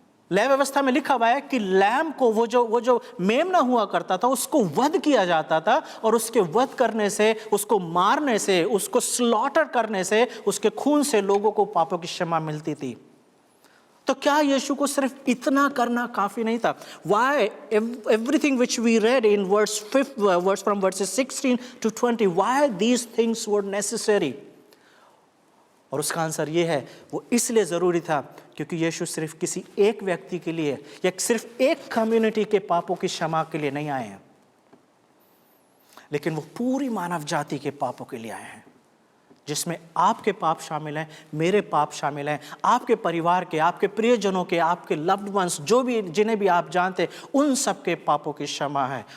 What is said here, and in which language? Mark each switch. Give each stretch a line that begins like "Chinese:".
Hindi: लय व्यवस्था में लिखा हुआ है कि लैम को वो जो मेमना हुआ करता था उसको वध किया जाता था, और उसके वध करने से, उसको मारने से, उसको स्लॉटर करने से, उसके खून से लोगों को पापों की क्षमा मिलती थी। तो क्या यीशु को सिर्फ इतना करना काफी नहीं था?
English: Why everything which we read in verse 5 from verses 16 to 20, why these things were necessary?
Hindi: और उसका आंसर ये है, वो इसलिए जरूरी था क्योंकि यीशु सिर्फ किसी एक व्यक्ति के लिए या सिर्फ एक कम्युनिटी के पापों की क्षमा के लिए नहीं आए हैं, लेकिन वो पूरी मानव जाति के पापों के लिए आए हैं, जिसमें आपके पाप शामिल हैं, मेरे पाप शामिल हैं, आपके परिवार के, आपके प्रियजनों के, आपके लव्ड वंस, जो भी, जिन्हें भी आप जानते, उन सब के पापों की क्षमा है।